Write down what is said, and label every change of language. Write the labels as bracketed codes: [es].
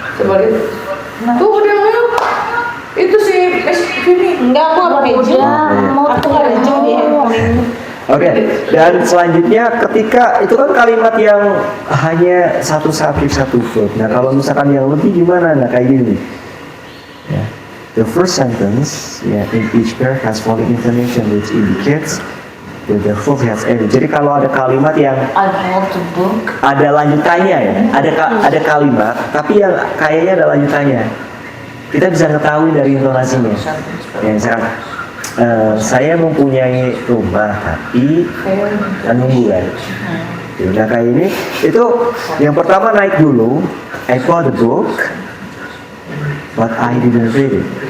[id] Coba lihat. Tuh udah mute. Itu si Vini. Enggak, aku apa aja. Mau aku aja di handphone. Oke, dan selanjutnya ketika itu kan kalimat yang hanya satu subjek satu verb. Nah, kalau misalkan yang lebih gimana? Nah, kayak gini. Ya. [en] The first sentence in each pair has following intonation which indicates that the verb has ended. [id] Jadi kalau ada kalimat yang [en] I want to book. [id] ada lanjutannya ya, ada kalimat tapi yang kayaknya ada lanjutannya, kita bisa ketahui dari intonasinya. Ya, misalkan saya mempunyai rumah tapi nunggu kan. Nah kayak ini itu yang pertama naik dulu. [en] I bought the book but I didn't read it.